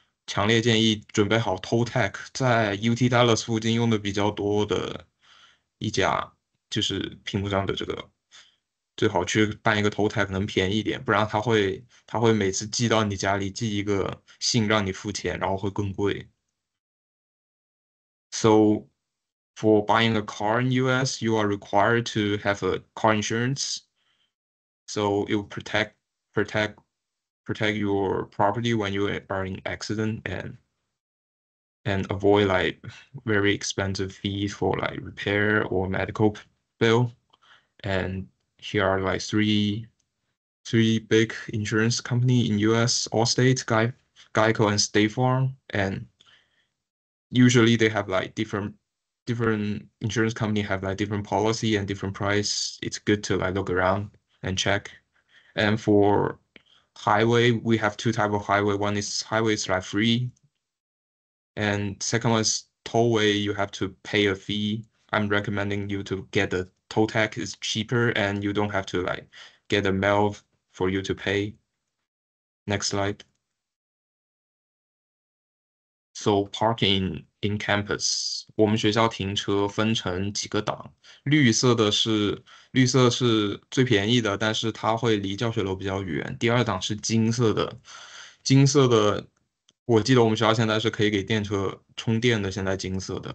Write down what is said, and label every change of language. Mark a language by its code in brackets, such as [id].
[zh] 强烈建议准备好 Toll Tag，在 UT Dallas 附近用的比较多的一家，就是屏幕上的这个，最好去办一个 Toll Tag，可能便宜一点，不然他会每次寄到你家里寄一个信让你付钱，然后会更贵。 [en] So for buying a car in US, you are required to have a car insurance. So it will protect your property when you are in accident, and avoid like very expensive fees for like repair or medical bill. And here are like three big insurance company in US: Allstate, Geico, and State Farm. And usually they have like different insurance company have like different policy and different price. It's good to like look around and check. And for highway, we have 2 type of highway. One is highway is like free, and second one is tollway. You have to pay a fee. I'm recommending you to get the toll tag. Is cheaper, and you don't have to like get a mail for you to pay. Next slide. So parking in campus， [zh] 我们学校停车分成几个档，绿色是最便宜的，但是它会离教学楼比较远。第二档是金色的，金色的我记得我们学校现在是可以给电车充电的，现在金色的。